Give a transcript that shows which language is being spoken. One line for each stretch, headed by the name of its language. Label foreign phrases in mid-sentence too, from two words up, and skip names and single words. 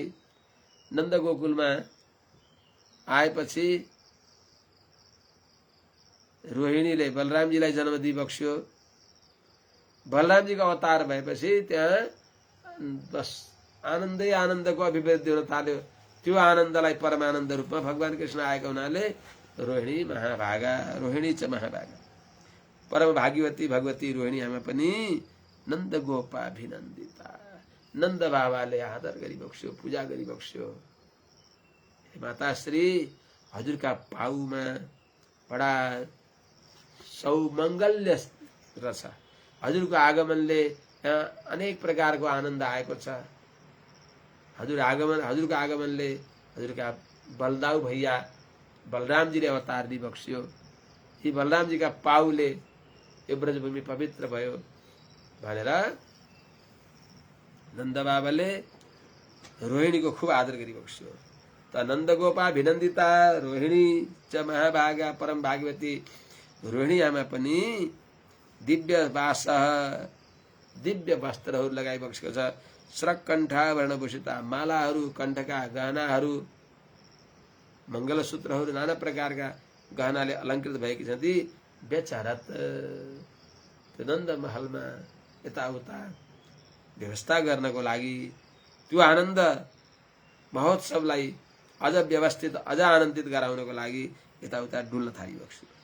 Nepali: नन्द गोकुलमा आएपछि रोहिणीले बलरामजीलाई जन्म दिइबक्स्यो। बलरामजीको अवतार भएपछि त्यहाँ बस आनन्दै आनन्दको अभिवृद्धि हुन थाल्यो। त्यो आनन्दलाई परमानन्द रूपमा भगवान कृष्ण आएका हुनाले रोहिणी महाभागा,
Sanskrit: रोहिणी च महाभागा,
Nepali: परम भाग्यवती भगवती रोहिणी आमा पनि
Sanskrit: नन्द गोपाभिनन्दिता,
Nepali: नन्द बाबाले आदर गरिबक्स्यो, पूजा गरिबक्स्यो। माताश्री, हजुरका पाउमा बडा सौमङ्गल्य रहेछ। हजुरको आगमनले यहाँ अनेक प्रकारको आनन्द आएको छ। हजुरको आगमनले हजुरका बलदाउ भैया बलरामजीले अवतार दिइबक्स्यो। यी बलरामजीका पाउले यो ब्रजभूमि पवित्र भयो भनेर नन्द बाबाले रोहिणीको खूब आदर गरिबक्स्यो। त
Sanskrit: नन्द गोपाभिनन्दिता रोहिणी च महाभागा
Nepali: परम भाग्यवती रोहिणी आमा पनि दिव्य वास, दिव्य वस्त्रहरू लगाइबक्सेको छ।
Sanskrit: श्रक कण्ठाभरणभूषिता,
Nepali: मालाहरू, कण्ठका गहनाहरू, मङ्गलसूत्रहरू, नाना प्रकारका गहनाले अलङ्कृत भएकी छन्। बेचरत त्यो नन्द महलमा यताउता व्यवस्था गर्नको लागि, त्यो आनन्द महोत्सवलाई अझ व्यवस्थित, अझ आनन्दित गराउनको लागि यताउता डुल्न थालिबक्स्यो।